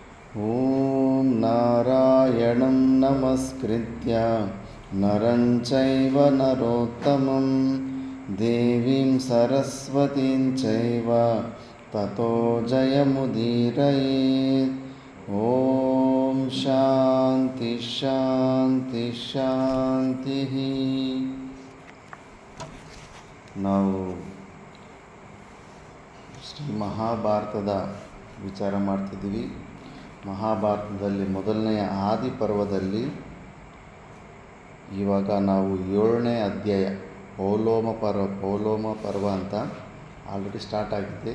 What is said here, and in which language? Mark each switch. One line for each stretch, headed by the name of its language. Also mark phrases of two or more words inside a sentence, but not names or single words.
Sanskrit: ಓಂ ನಾರಾಯಣಂ ನಮಸ್ಕೃತ್ಯ ನರಂ ಚೈವ ನರೋತ್ತಮಂ ದೇವೀಂ ಸರಸ್ವತೀಂ ಚೈವ ತತೋ ಜಯಮುದೀರಯೇತ್. ಓಂ ಶಾಂತಿ ಶಾಂತಿ ಶಾಂತಿ.
Kannada: ನಾವು ಶ್ರೀ ಮಹಾಭಾರತದ ವಿಚಾರ ಮಾಡ್ತಿದ್ದೀವಿ. ಮಹಾಭಾರತದಲ್ಲಿ ಮೊದಲನೆಯ ಆದಿ ಪರ್ವದಲ್ಲಿ ಇವಾಗ ನಾವು 7ನೇ ಅಧ್ಯಾಯ ಪೌಲೋಮ ಪರ್ವ ಅಂತ
English: already start
Kannada: ಆಗಿದೆ.